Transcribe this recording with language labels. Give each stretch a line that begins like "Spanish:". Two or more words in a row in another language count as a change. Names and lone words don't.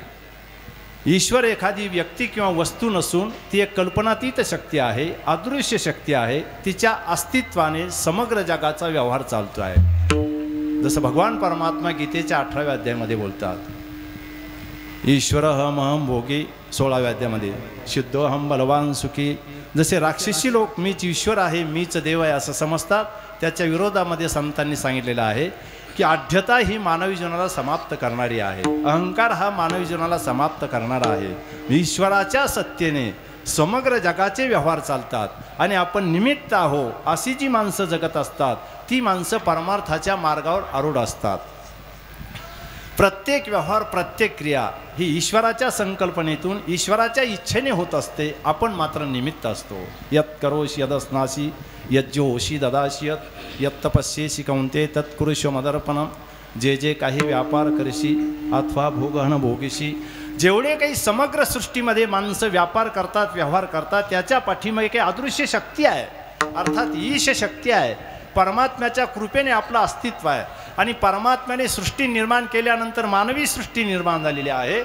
Marathi: ईश्वर एखादी व्यक्ती किंवा वस्तू नसून ती एक कल्पनातीत शक्ती आहे, अदृश्य शक्ती आहे. तिच्या अस्तित्वाने समग्र जगाचा व्यवहार चालतो आहे. जसं भगवान परमात्मा गीतेच्या 18व्या अध्यायामध्ये बोलतात,
Sanskrit: ईश्वर हम भोगी
Marathi: 16व्या अध्यायामध्ये,
Sanskrit: शुद्धोहम बलवान सुखी.
Marathi: जसे राक्षसी लोक मीच ईश्वर आहे, मीच देव आहे असं समजतात, त्याच्या विरोधामध्ये संतांनी सांगितलेलं आहे की आढ्यता ही मानवी जीवनाला समाप्त करणारी आहे, अहंकार हा मानवी जीवनाला समाप्त करणारा आहे. ईश्वराच्या सत्तेने समग्र जगाचे व्यवहार चालतात आणि आपण निमित्त आहो अशी जी माणसं जगत असतात ती माणसं परमार्थाच्या मार्गावर आरूढ असतात. प्रत्येक व्यवहार, प्रत्येक क्रिया ही ईश्वराच्या संकल्पनेतून ईश्वराच्या इच्छेने होत असते. आपण मात्र निमित्त असतो.
Sanskrit: यत् करोषि यदस्नासी यज्जोषि ददाशियत यत् तपस्येसि कौंते तत्कुरुष्व मदर्पणम.
Marathi: जे जे काही व्यापार करशी अथवा भोगहन भोगीशी. जेवढे काही समग्र सृष्टीमध्ये माणसं व्यापार करतात, व्यवहार करतात, त्याच्या पाठीमागे काही अदृश्य शक्ती आहे, अर्थात ईश शक्ती आहे. परमात्म्याच्या कृपेने आपलं अस्तित्व आहे आणि परमात्म्याने सृष्टी निर्माण केल्यानंतर मानवी सृष्टी निर्माण झालेली आहे.